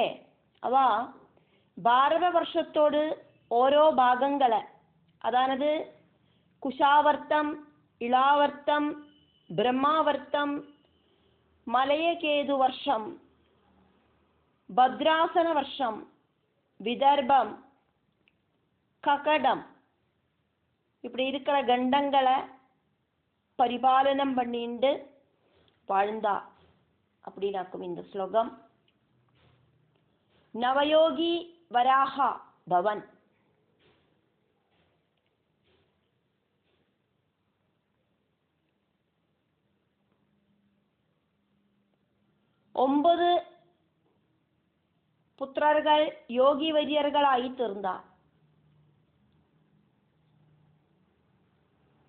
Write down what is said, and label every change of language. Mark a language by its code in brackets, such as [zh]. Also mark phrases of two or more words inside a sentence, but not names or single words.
[ml] അവ ഭാരതവർഷത്തോട് ഓരോ ഭാഗങ്ങളെ, അതായത് കുശാവർത്തം, ഇളാവർത്തം, ബ്രഹ്മാവർത്തം, മലയകേതു വർഷം, ഭദ്രാസന വർഷം, വിദർഭം, [ta] ககடம் இப்படி இருக்கிற கண்டங்களை பரிபாலனம் பண்ணிண்டு வாழ்ந்தா அப்படின்னாக்கும் இந்த ஸ்லோகம். நவயோகி வராஹா பவன். ஒன்பது புத்திரர்கள் யோகி வரியர்களாയി തീർந்தார்.